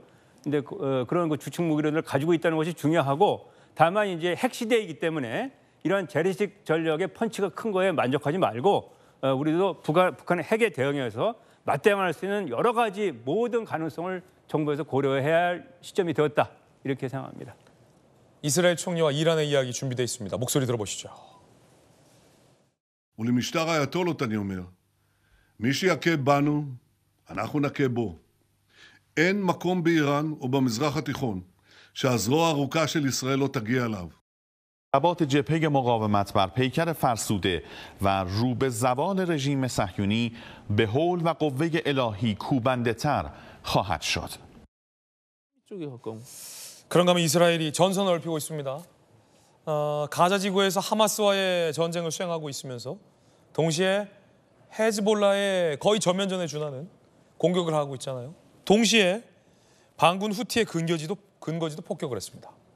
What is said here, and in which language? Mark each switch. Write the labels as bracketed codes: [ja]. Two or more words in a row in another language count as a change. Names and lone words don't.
[ko] 근데 그런 그 주축 무기를 가지고 있다는 것이 중요하고 다만 이제 핵 시대이기 때문에 이런 재래식 전력의 펀치가 큰 거에 만족하지 말고 우리도 북한의 핵에 대응해서 맞대응할 수 있는 여러 가지 모든 가능성을 정부에서 고려해야 할 시점이 되었다. 이렇게 생각합니다. 이스라엘 총리와 이란의 이야기 준비되어 있습니다. 목소리 들어보시죠. [he] ולמשטר האייתולות אני אומר, מי שיכה בנו, אנחנו נכה בו. אין מקום באיראן או במזרח התיכון שהזרוע הארוכה של ישראל לא תגיע אליו. [fa] ضربات جبهه مقاومت بر پیکر فرسوده و رو به زوال رژیم صهیونی به حول و قوه الهی کوبنده تر خواهد شد. [ko] 그런가 하면 이스라엘이 전선을 넓히고 있습니다. 가자 지구에서 하마스와의 전쟁을 수행하고 있으면서 동시에 헤즈볼라의 거의 전면전에 준하는 공격을 하고 있잖아요. 동시에 반군 후티의 근거지도 폭격을 했습니다.